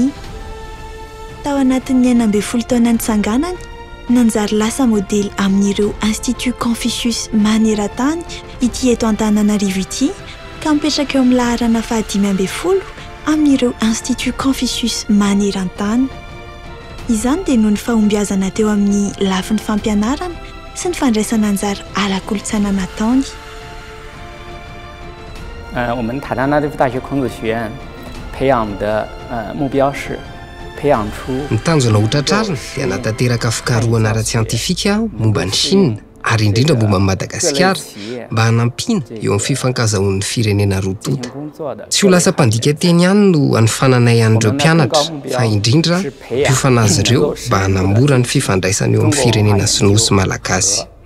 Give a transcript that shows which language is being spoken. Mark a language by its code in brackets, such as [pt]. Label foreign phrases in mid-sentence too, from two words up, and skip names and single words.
[mg] Tao anatin'ny 12 taona nitsanganany, nanjary lasa modely amin'ireo Institut Confucius maneran-tany ity eto Antananarivo ity ka mipetraka eo amin'ny laharana 15 amin'ireo Institut Confucius maneran-tany. izany dia noho ny fahombiazana teo amin'ny lafin'ny fampianarana sy ny fandraisana anjara ara-kolontsaina nataony. [zh] 我们塔加纳利夫大学孔子学院培养的目标是培养出 [mg] ny tanjona hotratrarina dia natateraka fikarohana ara-tsiantifika momba ny Chine ary indrindra momba Madagasikara mba hanampiana eo amin'ny fifankazaon'ny firenena roa tota. Tsy ho lasa mpandika teny ihany no hanifananay an'ireo mpianatra fa indrindra hiofana azy ireo mba hanamora ny fifandraisana eo amin'ny firenena sinoa sy malagasy.